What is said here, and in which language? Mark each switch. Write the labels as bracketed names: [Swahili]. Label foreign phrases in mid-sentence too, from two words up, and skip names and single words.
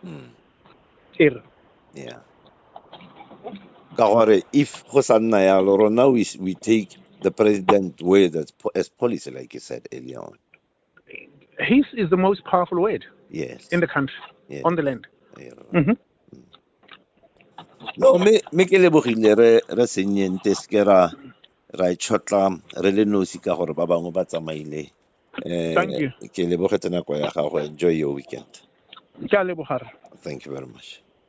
[English] Yeah. [Tswana] Ka gore [English] if [Tswana] go sa nna yalo rona [English] we take the president word as policy like you said earlier on. His is the most powerful word. Yes. In the country, on the land. [Tswana] No, me ke lebogile re Sennye nte se ra itshotla re le nosi ka gore ba bangwe ba tsamaile. [English] Thank you. [Tswana] Ke lebogetse nako ya gago. [English] Enjoy your weekend. [Tswana] Ke a lebogara. [English] Thank you very much.